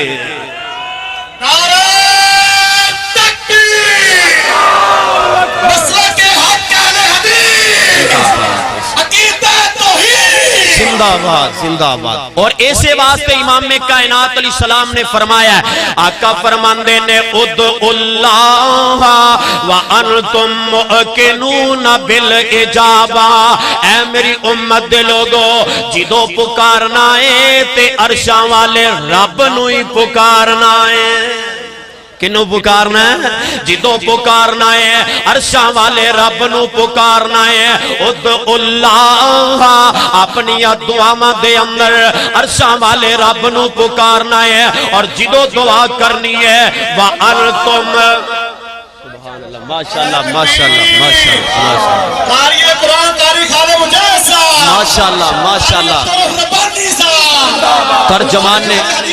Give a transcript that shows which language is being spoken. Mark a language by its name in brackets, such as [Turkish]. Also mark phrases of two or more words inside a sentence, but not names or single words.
[Urdu] نعرہ تکبیر مسلک حق اہل حدیث عقیدہ توحید زندہ باد زندہ باد. اور ایسے واسطے امام کائنات علیہ السلام نے فرمایا ہے, [Punjabi] آقا فرماندے نے [Arabic] ادعوا اللہ وانتم موقنون بالاجابہ. [Punjabi] اے میری امت دے لوگو جدو پکارنا ہے تے عرشاں والے رب نو ہی پکارنا ہے. کنو پکارنا ہے؟ جدو پکارنا ہے عرشاں والے رب نو پکارنا ہے. [Arabic] ادعوا اللہ [Punjabi] اپنی دعاواں دے اندر عرشاں والے رب نو پکارنا ہے. اور جدو دعا کرنی ہے [Arabic] وَأَنْتُمْ سبحان اللہ ماشاءاللہ ماشاءاللہ ماشاءاللہ [Punjabi] قاری قرآن قاری خالد مجاہد صاحب [Arabic] ماشاءاللہ ماشاءاللہ. ربانی صاحب